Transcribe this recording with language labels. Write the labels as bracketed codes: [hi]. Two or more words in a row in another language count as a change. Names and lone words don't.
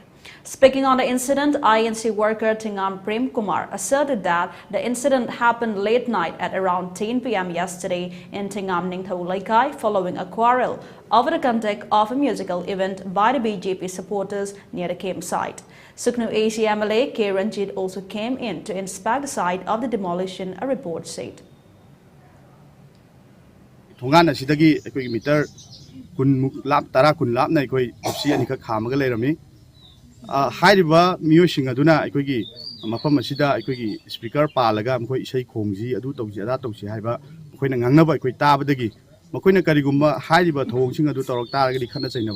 [en] Speaking on the incident, INC worker Tingam Prem Kumar asserted that the incident happened late night at around 10 p.m. yesterday in Tingam Ningthau Laikai following a quarrel over the conduct of a musical event by the BJP supporters near the campsite. Suknu Ashi MLA K. Ranjit also came in to inspect the site of the demolition, a report said. [mni] Thongan asidagi ekoi meter kun lap tara kun lap na ekoi opsi ani ka khamaga leirami hairiba miyosing aduna ekoi gi mafam asida ekoi gi speaker palaga amkoi isai khongji adu tawji ada tawsi haiba mkoina ngangnaba ekoi tabadagi makoina karigumba hairiba thongsing adu torok taragadi khana chainaba